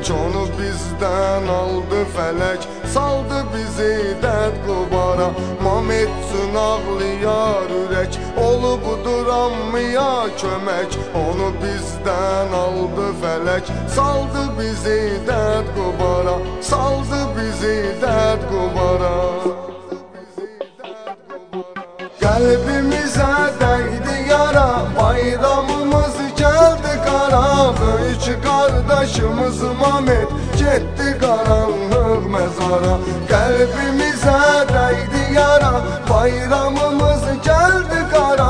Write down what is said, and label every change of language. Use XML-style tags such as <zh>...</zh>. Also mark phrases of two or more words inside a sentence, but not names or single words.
<az>Onu bizdən aldı fələk, saldı bizi dərd qubara. Mamet üçün ağlayar ürək, olub duranmaya kömək. Onu bizdən aldı fələk, saldı bizi dərd qubara. Saldı bizi dərd qubara.</az> <tr>Kalbimize değdi yara, bayramımız geldi kara. Böyük kardeşimiz Mamet gitti karanlık mezara. Kalbimize değdi yara, bayramımız geldi kara.</tr>